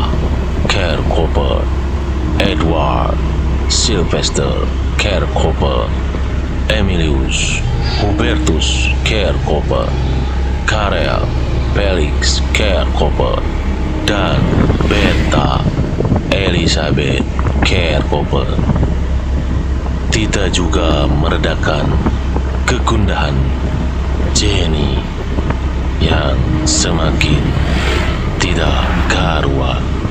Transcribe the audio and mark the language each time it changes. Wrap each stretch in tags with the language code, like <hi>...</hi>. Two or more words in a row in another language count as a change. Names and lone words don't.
<id>Kerkopen, Edward Sylvester Kerkopen, Emilius Hubertus Kerkopen, Karel Felix Kerkopen, dan Berta Elizabeth Kerkopen tidak juga meredakan kegundahan Jenny yang semakin tidak karuan.</id>